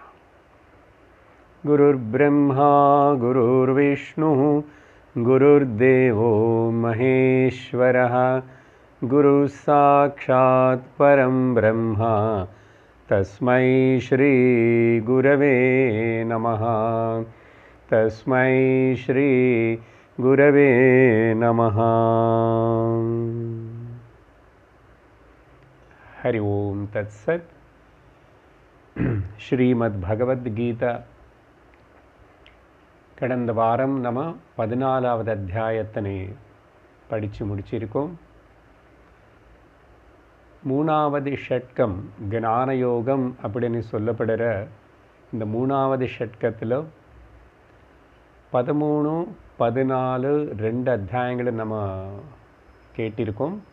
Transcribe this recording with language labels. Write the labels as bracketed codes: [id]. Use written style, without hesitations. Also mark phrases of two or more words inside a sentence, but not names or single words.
[sa] गुरुर्ब्रह्मा गुरुर्विष्णुः गुरुर्देवो महेश्वरः गुरुसाक्षात् परं ब्रह्म तस्मै श्री गुरवे नमः। तस्मै श्री गुरवे नमः। हरि ओम तत्सत। [ta] ஸ்ரீமத் பகவத்கீதா கடந்த வாரம் நம்ம 14வது அத்தியாயத்தினை படித்து முடிச்சிருக்கோம். 3வது ஷட்கம் ஞான யோகம் அப்படின்னு சொல்லப்படுற இந்த 3வது ஷட்கத்தில் 13, 14, 2 அத்தியாயங்களை நம்ம கேட்டிருக்கோம்.